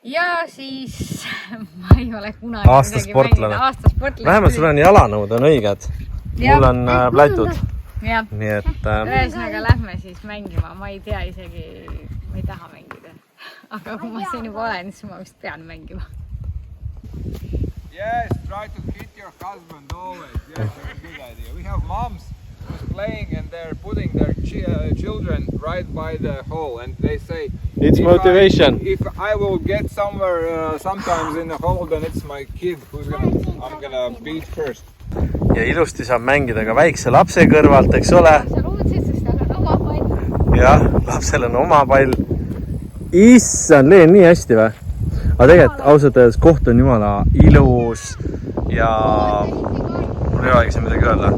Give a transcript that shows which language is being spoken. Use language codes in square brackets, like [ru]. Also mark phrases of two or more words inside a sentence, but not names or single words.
[et] ja siis ma ei ole kunagi Aastasportlane. Aastasportlane. Vähemalt sul on jalanõud on õiged. Mul on plätud. Jah. Nii et... Ühesõnaga lähme siis mängima. Ma ei tea isegi, ma ei taha mängida. Aga kui ma siin juba olen, siis ma vist pean mängima. [en] Yes, try to hit your husband always. Yes, that's a good idea. We have moms who's playing and they're putting their children right by the hole and they say It's motivation. If I will get somewhere sometimes in the hole, then it's my kid who's I'm gonna beat first. [et] Ja ilusti saab mängida ka väikse lapse kõrvalt, eks ole? Sa luudsid, sest tal on oma pall. Jah, lapsel on oma pall. Issand, leen nii hästi või? Aga tegelikult ausalt öeldes koht on jumala ilus ja mul ei olegi siin midagi öelda.